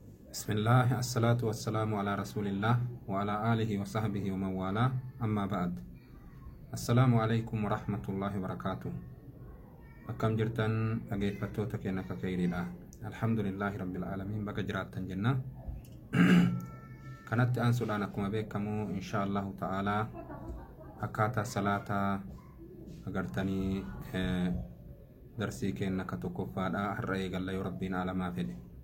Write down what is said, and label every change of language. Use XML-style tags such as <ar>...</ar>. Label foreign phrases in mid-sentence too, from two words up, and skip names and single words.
<ar>بسم الله، والصلاة والسلام على رسول الله وعلى آله وصحبه ومن والاه، أما بعد. السلام عليكم ورحمة الله وبركاته.</ar> <om>Akkam jirtan dhaggeeffattoota keenya akka khayriidha.</om> <ar>الحمد لله رب العالمين,</ar> <om>bakka jiraattan jenna. Kanatti aansuudhaan akkuma beekamu</om> <ar>إن شاء الله تعالى</ar> <om>akkaataa salaataa agartanii darsii keenya akka tokkoffaadha har'a eegalla yoo rabbiin alamaa fedhe.</om>